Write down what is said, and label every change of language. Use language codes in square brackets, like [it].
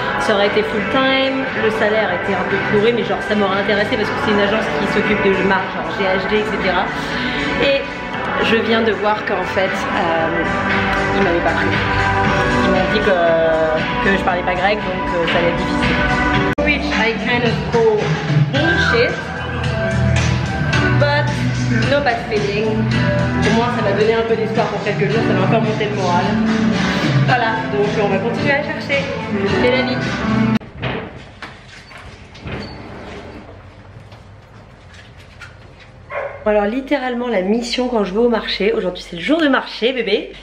[fr] Ça aurait été full time, le salaire était un peu pourri mais genre ça m'aurait intéressé parce que c'est une agence qui s'occupe de marque, genre GHD, etc. Et je viens de voir qu'en fait ils m'avaient pas pris. Ils m'ont dit que je parlais pas grec, donc ça allait être difficile. [en] Which I kind of call bullshit, but no bad feeling. [fr] Au moins ça m'a donné un peu d'espoir pour quelques jours, ça m'a encore monté le moral. Voilà, donc on va continuer à chercher. C'est la vie. Alors littéralement la mission quand je vais au marché, aujourd'hui c'est le jour de marché bébé.